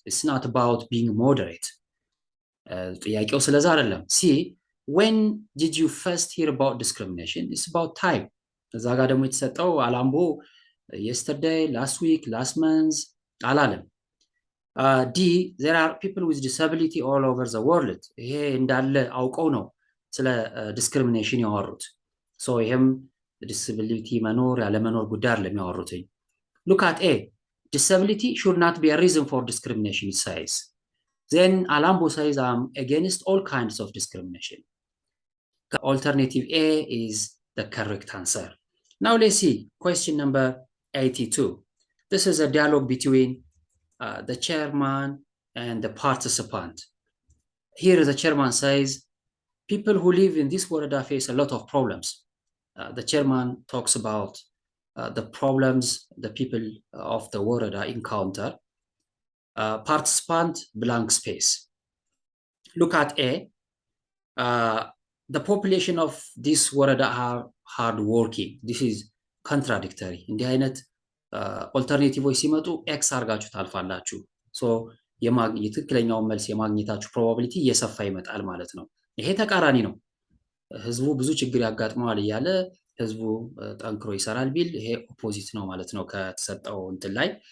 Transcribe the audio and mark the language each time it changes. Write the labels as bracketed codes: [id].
[en] It's not about being moderate. [am] ጥያቄው ስለዛ አይደለም። [en] C. When did you first hear about discrimination? It's about time. [am] እዛ ጋር ደግሞ የተሰጠው አላምቦ [en] yesterday, last week, last month [am] አላለም። D. [en] There are people with disability all over the world. [am] ይሄ እንዳለ አውቀው ነው ስለ ዲስክሪሚኔሽን ያወሩት። ሶ ይሄም ዲስቢሊቲ መኖር ያለመኖር ጉዳይ አይደለም ያወሩት። [en] Look at A. Disability should not be a reason for discrimination, it says. Then Alambo says I'm against all kinds of discrimination. Alternative A is the correct answer. Now let's see question number 82. This is a dialogue between the chairman and the participant. Here the chairman says, people who live in this woreda face a lot of problems. The chairman talks about the problems the people of the woreda encounter. Participant blank space. Look at A. The population of this woreda are hard working. This is contradictory. [am] እንዲህ አይነት ኦልተርኔቲቮች ሲመጡ ኤክስ አርጋችሁ ታልፋላችሁ። ሶ የትክክለኛውን መልስ የማግኘታችሁ ፕሮባቢሊቲ እየሰፋ ይመጣል ማለት ነው። ይሄ ተቃራኒ ነው። ህዝቡ ብዙ ችግር ያጋጥመዋል እያለ ህዝቡ ጠንክሮ ይሰራል ቢል ይሄ ኦፖዚት ነው ማለት ነው ከተሰጠው እንትን ላይ።